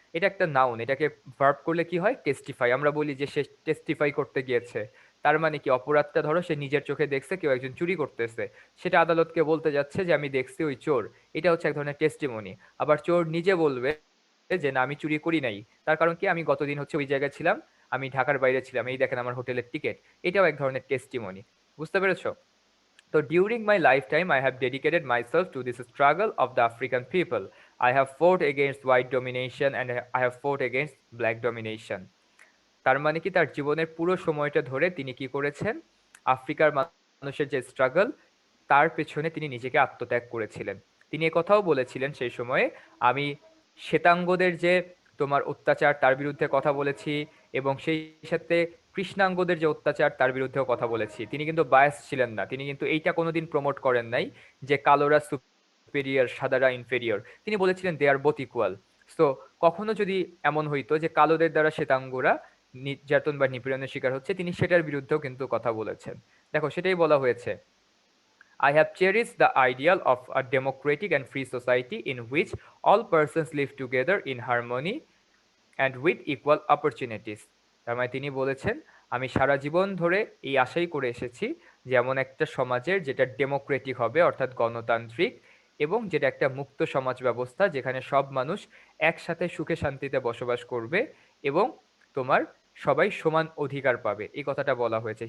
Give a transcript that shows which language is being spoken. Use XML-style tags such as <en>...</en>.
<bn>এটা একটা নাউন, এটাকে ভার্ব করলে কি হয়, টেস্টিফাই। আমরা বলি যে সে টেস্টিফাই করতে গিয়েছে, তার মানে কি অপরাধটা ধরো সে নিজের চোখে দেখছে কেউ একজন চুরি করতেছে, সেটা আদালতকে বলতে যাচ্ছে যে আমি দেখছি ওই চোর। এটা হচ্ছে এক ধরনের টেস্টিমনি। আবার চোর নিজে বলবে যে না আমি চুরি করি নাই, তার কারণ কি আমি গতদিন হচ্ছে ওই জায়গায় ছিলাম, আমি ঢাকার বাইরে ছিলাম, এই দেখেন আমার হোটেলের টিকিট। এটাও এক ধরনের টেস্টিমনি। বুঝতে পেরেছো?</bn> <en>So during my lifetime, I have dedicated myself to this struggle of the African people. I have fought against white domination and I have fought against black domination.</en> <bn>তার মানে কি তার জীবনের পুরো সময়টা ধরে তিনি কি করেছেন, আফ্রিকার মানুষের যে স্ট্রাগল তার পেছনে তিনি নিজেকে আত্মত্যাগ করেছিলেন। তিনি একথাও বলেছিলেন সেই সময়ে, আমি শ্বেতাঙ্গদের যে তোমার অত্যাচার তার বিরুদ্ধে কথা বলেছি, এবং সেই সাথে কৃষ্ণাঙ্গদের যে অত্যাচার তার বিরুদ্ধেও কথা বলেছি। তিনি কিন্তু বায়াস ছিলেন না, তিনি কিন্তু এইটা কোনোদিন প্রমোট করেন নাই যে কালোরা সুপেরিয়র সাদারা ইনফেরিয়র। তিনি বলেছিলেন</bn> <en>They are both equal.</en> <bn>সো কখনো যদি এমন হইতো যে কালোদের দ্বারা শ্বেতাঙ্গরা নির্যাতন বা নিপীড়নের শিকার হচ্ছে, তিনি সেটার বিরুদ্ধেও কিন্তু কথা বলেছেন। দেখো সেটাই বলা হয়েছে,</bn> <en>I have cherished the ideal of a democratic and free society in which all persons live together in harmony and with equal opportunities.</en> <bn>তার মানে তিনি বলেছেন আমি সারা জীবন ধরে এই আশাই করে এসেছি যে এমন একটা সমাজের যেটা ডেমোক্রেটিক হবে, অর্থাৎ গণতান্ত্রিক, এবং যেটা একটা মুক্ত সমাজ ব্যবস্থা যেখানে সব মানুষ একসাথে সুখে শান্তিতে বসবাস করবে এবং তোমার সবাই সমান অধিকার পাবে, এই কথাটা বলা হয়েছে।</bn>